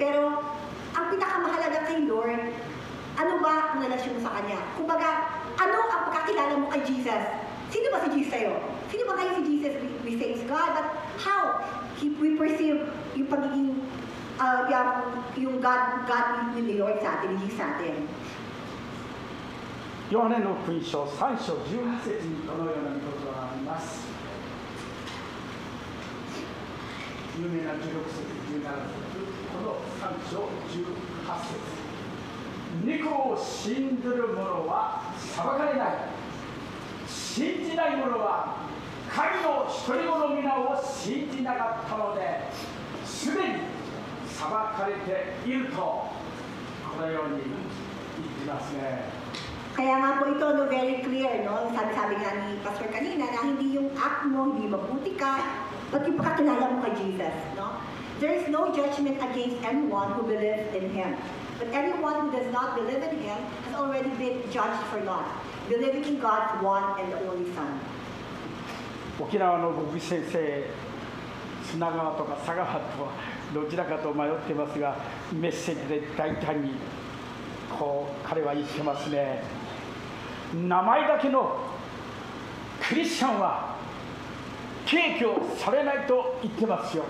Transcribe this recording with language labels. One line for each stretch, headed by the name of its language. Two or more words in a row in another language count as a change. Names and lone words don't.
Filipino: Pero ang pinakamahalaga kay Lord, ano ba ang relasyon mo sa Kanya? Kumbaga, ano ang pagkakilala mo kay Jesus? Sino ba si Jesus sa'yo? Sino ba kayo si Jesus?
English: We say is God, but how? We perceive
Filipino: yung pagiging, yung God ni Lord sa atin, hindi sa atin.
Japanese: ヨハネの福音書3章18節にこのような見事があります。有名な16節、17節、この3章18節。御子を信ずる者は裁かれない。信じない者は神の一人子の皆を信じなかったので、すでに裁かれていると、このように言っていますね。
Filipino: Kaya nga po ito, no, very clear, no? Sabi nga ni Pastor kanina na hindi yung act mo, hindi mabuti ka, pag yung pakakilala mo kay Jesus, no?
English: There is no judgment against anyone who believes in Him. But anyone who does not believe in Him has already been judged for not believing in God's one and the only Son.
Japanese: 沖縄の牧師先生、砂川とか佐川とどちらかと迷ってますが、メッセージで大胆にこう彼は言ってますね。名前だけのクリスチャンは敬虚されないと言ってますよ。